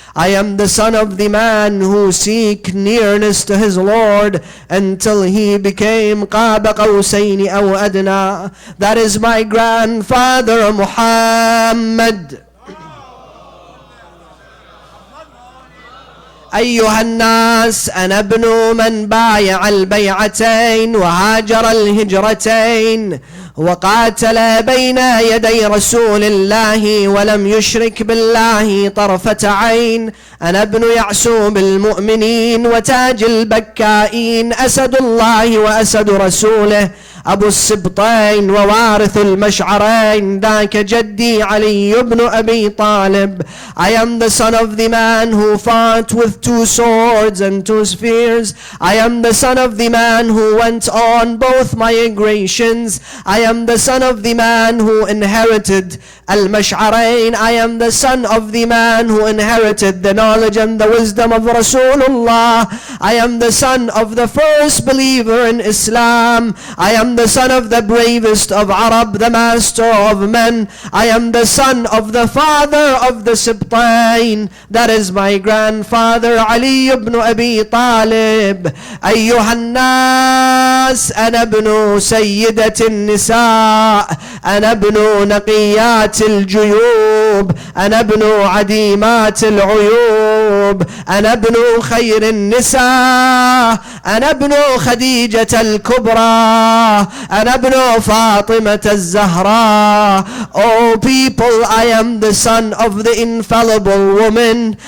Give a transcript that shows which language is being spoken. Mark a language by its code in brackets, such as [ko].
[en] I am the son of the man who seek nearness to his Lord until he became [ar] قاب قوسين أو أدنى. [en] That is my grandfather Muhammad. [ar] أيها الناس، أنا ابن من بايع البيعتين وهاجر الهجرتين وقاتل بين يدي رسول الله ولم يشرك بالله طرفة عين. أنا ابن يعسوب المؤمنين وتاج البكائين، أسد الله وأسد رسوله، أبو السبطين ووارث المشعرين، ذاك جدي علي بن أبي طالب. [en] I am the son of the man who fought with 2 swords and 2 spears. I am the son of the man who went on both migrations. I am the son of the man who inherited Al-Mash'arain. I am the son of the man who inherited the knowledge and the wisdom of Rasulullah. I am the son of the first believer in Islam. I am the son of the bravest of Arab, the master of men. I am the son of the father of the Sibtain. That is my grandfather Ali ibn Abi Talib. [ar] أيها الناس، أنا ابن سيدة النساء، أنا ابن نقيات الجيوب، أنا ابن عديمات العيوب، أنا ابن خير النساء، أنا ابن خديجة الكبرى، أنا ابن فاطمة الزهراء. [en] Oh people, I am the son of the infallible woman.